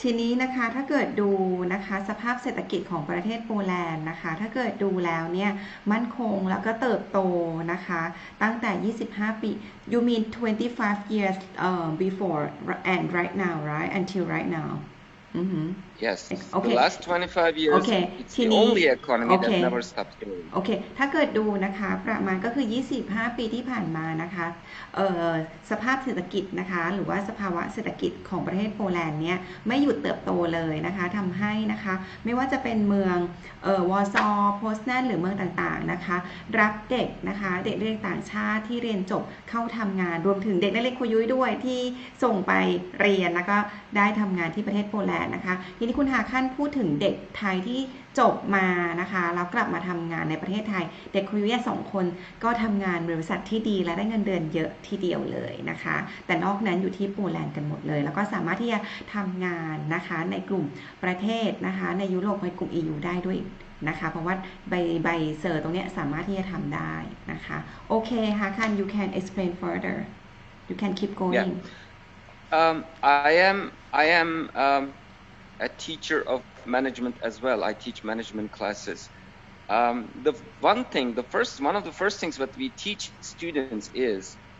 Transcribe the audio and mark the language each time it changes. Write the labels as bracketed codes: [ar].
[th] ทีนี้นะคะถ้าเกิดดูนะคะสภาพเศรษฐกิจของประเทศโปแลนด์นะคะถ้าเกิดดูแล้วเนี่ยมั่นคงแล้วก็เติบโตนะคะตั้งแต่25 ปี [en] You mean 25 years before and right now, right? Until right now. Yes. The last 25 years, it's the only economy that never stopped growing. [th] โอเคถ้าเกิดดูนะคะประมาณก็คือ25 ปีที่ผ่านมานะคะสภาพเศรษฐกิจนะคะหรือว่าสภาวะเศรษฐกิจของประเทศโปแลนด์เนี่ยไม่หยุดเติบโตเลยนะคะทำให้นะคะไม่ว่าจะเป็นเมืองวอร์ซอว์โพสแนนหรือเมืองต่างๆนะคะรับเด็กนะคะเด็กนักเรียนต่างชาติที่เรียนจบเข้าทำงานรวมถึงเด็กนักเรียนครูยุ้ยด้วยที่ส่งไป เรียนแล้วก็ได้ทำงานที่ประเทศโปแลนด์นะคะทีนี้คุณหาขั้นพูดถึงเด็กไทยที่จบมานะคะแล้วกลับมาทำงานในประเทศไทยเด็กครูยุ้ย2 คนก็ทำงานบริษัทที่ดีและได้เงินเดือนเยอะทีเดียวเลยนะคะแต่นอกนั้นอยู่ที่โปแลนด์กันหมดเลยแล้วก็สามารถที่จะทำงานนะคะในกลุ่มประเทศนะคะในยุโรปในกลุ่ม EU ได้ด้วยนะคะเพราะว่าใบเซอร์ตรงนี้สามารถที่จะทำได้นะคะโอเคฮาคัน [en] you can explain further you can keep going I am a teacher of management as well. I teach management classes. One of the first things that we teach students is